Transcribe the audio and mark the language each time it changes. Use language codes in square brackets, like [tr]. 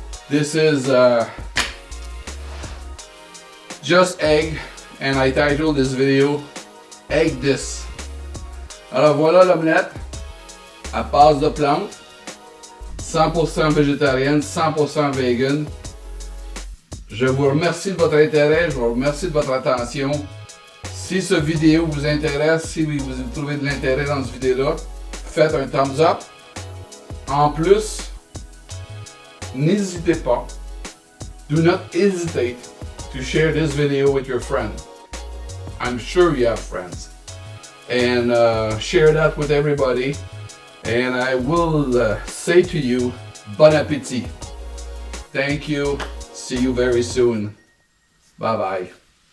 [en] This is just egg, and I titled this video Egg This. [fr] Alors voilà l'omelette à base de plantes, 100% végétarienne, 100% vegan. Je vous remercie de votre intérêt, je vous remercie de votre attention. Si cette vidéo vous intéresse, si vous trouvez de l'intérêt dans cette vidéo-là, faites un [en] thumbs up. [fr] En plus, n'hésitez pas. [en] Do not hesitate to share this video with your friend. I'm sure you have friends. And share that with everybody. And I will say to you, bon appétit. Thank you. See you very soon. Bye bye.